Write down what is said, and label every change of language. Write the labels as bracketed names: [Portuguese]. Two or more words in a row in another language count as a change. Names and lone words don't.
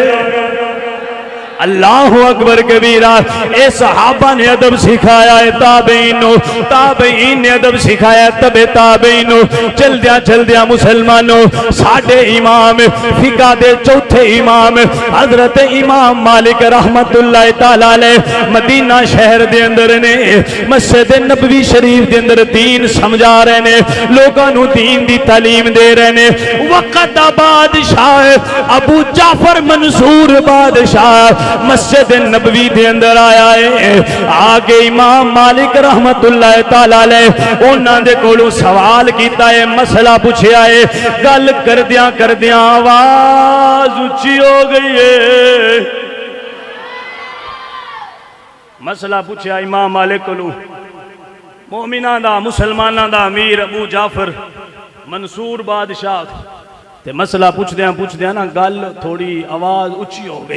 [Arabic] الله أكبر كبيرا. [Punjabi] اے صحابہ نے ادب سکھایا اے تابعین، تابعین نے ادب سکھایا تبع تابعین. چلدیاں چلدیاں مسلماناں ساڈے امام فقہ دے چوتھے امام حضرت امام مالک [Arabic] رحمة الله تعالى عليه [Punjabi] مدینہ شہر دے اندر نے مسجد نبوی شریف دے اندر دین سمجھا رہے نے، لوگوں کو دین دی تعلیم دے رہے نے. وقت دا بادشاہ ابو جعفر منصور بادشاہ مسجد نبوی دے اندر آیا اے. آگے امام مالک [Arabic] رحمة الله تعالى عليه [Punjabi] انہاں دے کولوں سوال کیتا اے، مسئلہ پچھیا اے. گل کردیاں کردیاں آواز اچی ہو گئی اے. مسئلہ پچھیا امام مالک کولوں، مومناں دا مسلماناں دا امیر ابو جعفر منصور بادشاہ تے مسئلہ پچھدیاں نہ گل تھوڑی آواز اچی ہو گئی.